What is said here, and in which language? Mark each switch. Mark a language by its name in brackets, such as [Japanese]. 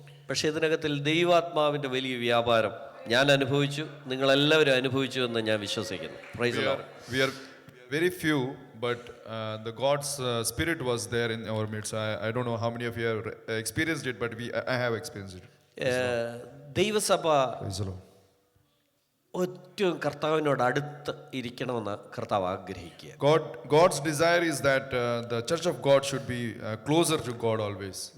[Malayalam] പക്ഷേ ഇതിനകത്തിൽ ദൈവാത്മാവിൻ്റെ വലിയ വ്യാപാരം ഞാൻ അനുഭവിച്ചു, നിങ്ങളെല്ലാവരും അനുഭവിച്ചു എന്ന് ഞാൻ വിശ്വസിക്കുന്നു. [English] Praise the lord. We are very few, but the God's Spirit was there in our midst. I don't know how many of you have experienced it, but I have experienced it. [Malayalam] ദൈവസഭ [English] Praise the Lord. [Malayalam] ഏറ്റവും കർത്താവിനോട് അടുത്ത് ഇരിക്കണമെന്ന് കർത്താവ് ആഗ്രഹിക്കുക. [English] God's desire is that the church of God should be closer to God always.